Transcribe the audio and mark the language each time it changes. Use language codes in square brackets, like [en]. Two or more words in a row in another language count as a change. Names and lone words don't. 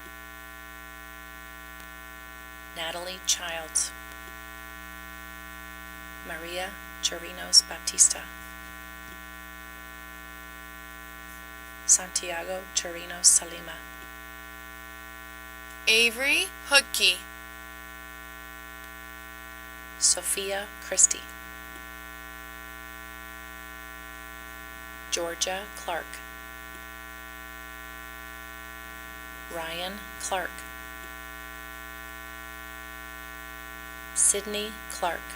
[en] Natalie Childs. Maria Chirinos Baptista. Santiago Chirinos Salima. Avery Hoodkey. Sophia Christie. Georgia Clark. Ryan Clark. Sydney Clark.